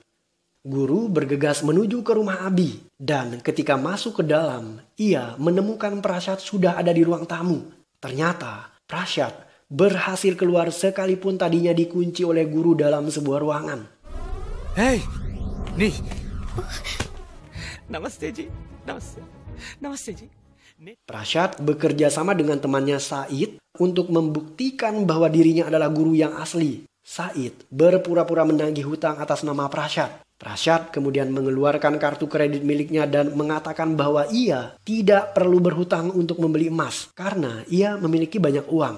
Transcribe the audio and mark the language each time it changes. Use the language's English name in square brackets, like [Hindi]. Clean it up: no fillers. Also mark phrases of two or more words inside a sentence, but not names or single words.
[Indonesian] Guru bergegas menuju ke rumah Abi. Dan ketika masuk ke dalam, ia menemukan Prasyad sudah ada di ruang tamu. Ternyata Prasyad berhasil keluar sekalipun tadinya dikunci oleh guru dalam sebuah ruangan. Hei, nih, [Hindi] नमस्ते जी. नमस्ते जी. [Indonesian] Prasyad bekerja sama dengan temannya Said untuk membuktikan bahwa dirinya adalah guru yang asli. Said berpura-pura menagih hutang atas nama Prasyad. Prasyad kemudian mengeluarkan kartu kredit miliknya dan mengatakan bahwa ia tidak perlu berhutang untuk membeli emas karena ia memiliki banyak uang.